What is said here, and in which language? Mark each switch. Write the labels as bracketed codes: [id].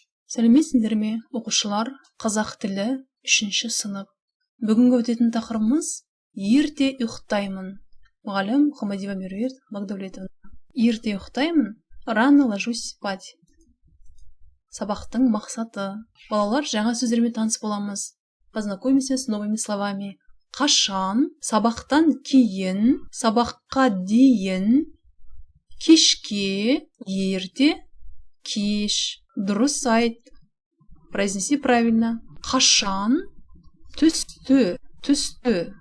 [kk] Сәлеметсіңдер ме, оқушылар? Қазақ тілі 3-ші сынып. Бүгінгі өтетін тақырыбымыз ерте ұйықтаймын. Мұғалім Хамадиева Меруерт Багдәулетовна. Ерте ұйықтаймын, [ru] рано ложусь спать. [kk] Сабақтың мақсаты. Балалар, жаңа сөздермен таныс боламыз. [ru] Познакомимся с новыми словами. [kk] Қашан, сабақтан кейін, сабаққа дейін, кешке, ерте, кеш. Дұрыс айт. [ru] Произнеси правильно. [kk] Қашан, түсті, түсті.